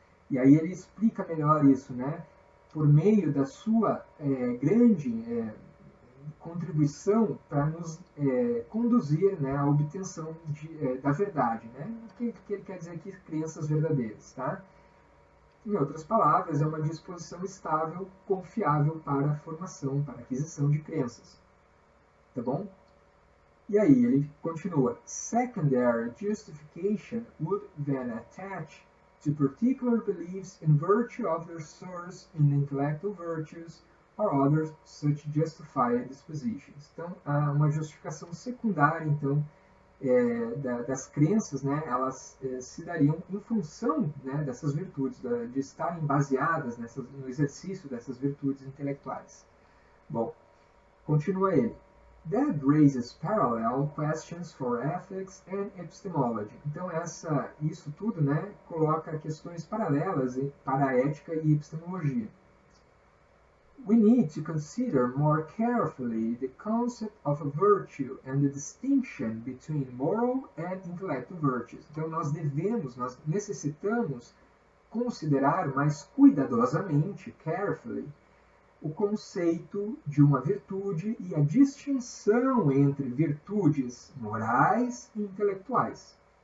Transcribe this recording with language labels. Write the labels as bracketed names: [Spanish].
[Portuguese] E aí ele explica melhor isso, né? Por meio da sua grande contribuição para nos conduzir, né, à obtenção da verdade, né? O que ele quer dizer aqui? Crenças verdadeiras, tá? Em outras palavras, é uma disposição estável, confiável para a formação, para a aquisição de crenças. Tá bom? E aí ele continua. [English] Secondary justification would then attach to particular beliefs in virtue of their source in intellectual virtues or other such justified dispositions. [Portuguese] Então, há uma justificação secundária, então, das crenças, né, elas se dariam em função, né, dessas virtudes, de estarem baseadas no exercício dessas virtudes intelectuais. Bom, continua ele. [English] That raises parallel questions for ethics and epistemology. [Portuguese] Então, isso tudo, né, coloca questões paralelas para a ética e epistemologia. [English] We need to consider more carefully the concept of a virtue and the distinction between moral and intellectual virtues. [Portuguese] Então, nós necessitamos considerar mais cuidadosamente, carefully, o conceito de uma virtude e a distinção entre virtudes morais e intelectuais.